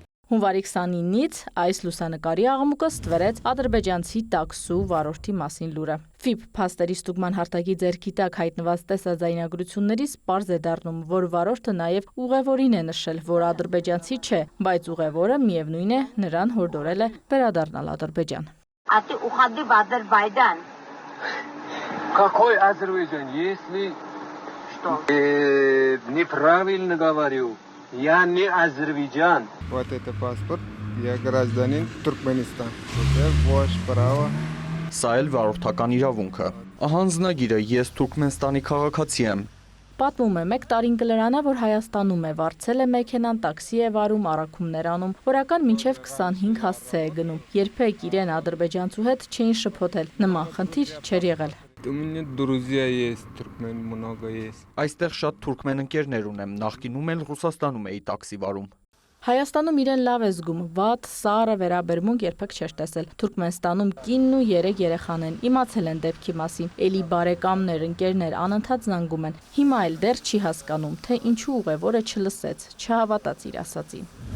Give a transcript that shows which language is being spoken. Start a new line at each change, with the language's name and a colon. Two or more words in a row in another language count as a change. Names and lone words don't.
Armenian: Հունվարի 29-ից այս լուսանկարի աղմուկը ստվերեց ադրբեջանցի տաքսու վարորդի մասին լուրը։ ՖԻՊ փաստերի ստուգման հարտակի ձեռքի տակ հայտնված տեսաձայնագրություններից պարզ է դառնում, որ վարորդը նաև ուղևորին է նշել, որ ադրբեջանցի չէ, բայց ուղևորը միևնույն է նրան հորդորել է վերադառնալ Ադրբեջան։
Russian: А ты уходи в Азербайджан. Какой Азербайджан? Если Что? неправильно говорю, я не Азербайджан. Вот это паспорт, я гражданин Туркменистан. Это ваше право.
Armenian: Սա էլ վարորդական իրավունքը։ Հանձնագիրը ես Թուրքմենստանի քաղաքացի եմ։ Պատմում է, մեկ տարին կլրանա, որ Հայաստանում է, վարձել է մեքենան, տաքսի է վարում, առաքումներ անում, որական մինչև 25 հասցե է գնում։ Երբեք իրեն ադրբեջանցու հետ չէին շփոթել, նման խնդիր չէր եղել։
Russian: У меня друзья есть, туркмен много есть.
Armenian: Այստեղ շատ թուրքմեն ընկերներ ունեմ, նախկինում էլ Ռուսաստանում էի տաքսի վարում։ Հայաստանում իրեն լավ է զգում, վատ, սառը վերաբերմունք երբեք չէր տեսել։ Թուրքմենստանում կինն ու 3 երեխան են, իմացել են դեպքի մասին, էլի բարեկամներ, ընկերներ անընդհատ զանգում են։ Հիմա էլ դեռ չի հասկանում, թե ինչու ուղևորը չլսեց, չհավատաց իր ասածին։